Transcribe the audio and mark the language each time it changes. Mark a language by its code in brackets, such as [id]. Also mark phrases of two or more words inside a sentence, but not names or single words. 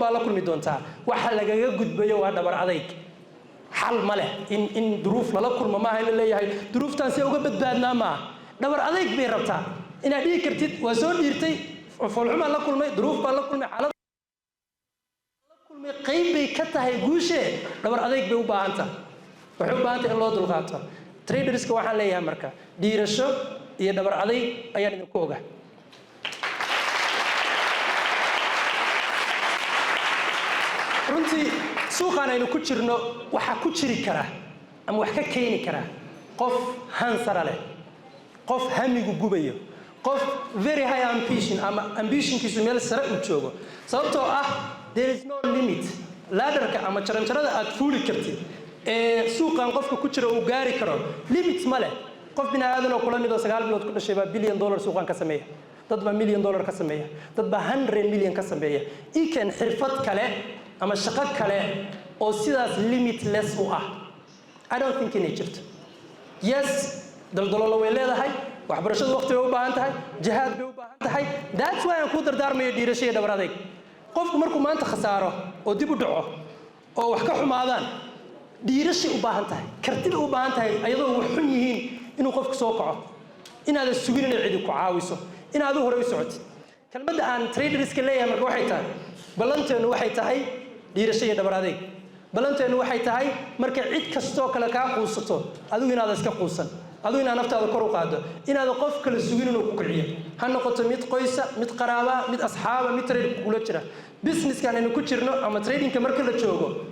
[so] baa la kulmi doontaa waxa lagaga gudbayo waa dhabar adayg xal ma leh in duruuf lala kulmo maaha in la leeyahay duruuftaan si uga badbaadnaa maaha dhabar adayg bay rabtaa inaad dhihi kartid waa soo dhiirtay foolxumaa la kulmay duruuf baa la kulmay xaalad la kulmay qayb bay ka tahay guushe dhabar adayg bay u baahan tahay waxay u baahan tahay in loo dulqaato traderska waxaan leeyahay marka dhiirasho iyo dhabar adayg ayaan idinku ogaa runtii suuqaan aynu ku jirno waxaa ku jiri kara ama wax ka keeni kara qof hansara leh qof hamigu gubayo qof [en] very high ambition [so] ama ambitionkiisu meel sare u joogo sababtoo ah [en] there is no limit [so] ladderka ama jaranjarada aad fuuli kartid ee suuqan qofka ku jira uu gaari karo limit ma leh qof bini aadan oo kula mid oo 9 bilood ku dhashay baa $1 billion suuqan ka sameeya dad baa $1 million ka sameeya dad baa $100 million ka sameeya ikan xirfad kale ama shaqo kale oo sidaas limitless u ah [en] I don't think [so] inay jirto yes daldaloolo way leedahay waxbarashadu waqti bay u baahan tahay jihaad bay u baahan tahay [en] that's why [so] aan ku dardaarmayo dhiirasho iyo dhabar adayg qofku markuu maanta khasaaro oo dib u dhaco oo wax ka xumaadaan dhiirasho u baahan tahay kartida u baahan tahay ayadoo wax xun yihiin inuu qofku soo kaco inaad sugin inay cidi ku caawiso inaad hore u socotid kalmadda aan traderska leeyahay marka waxay tahay balanteenu waxay tahay dhiirasho iyo dhabar adayg balanteenu waxay tahay marka cid kastoo kale kaa quusato adigu inaad iska quusan adigu inaad naftaada kor u qaado inaad qof kale sugin inuu ku kiciyo ha noqoto mid qoysa mid qaraaba mid asxaaba mid trade kula jira businesskan aynu ku jirno ama tradingka marka la joogo